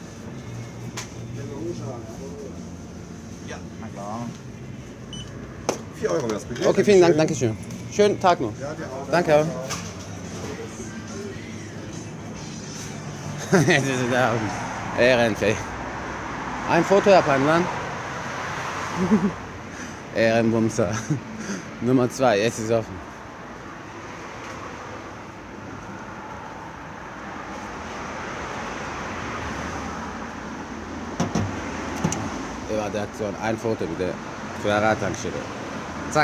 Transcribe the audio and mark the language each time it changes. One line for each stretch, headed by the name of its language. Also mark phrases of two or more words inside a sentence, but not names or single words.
German: Ja, na klar. 4 Euro wäre das bitte. Okay, vielen Dank, danke schön. Schönen Tag noch. Ja, dir auch. Danke. Das ist da oben. Ehrenfee. Ein Foto
Turkish: yapayım lan.
German: Ehrenbumser. Nummer 2, jetzt ist offen. Aktion, ein Foto bitte. Für der Radtankstelle. Zack.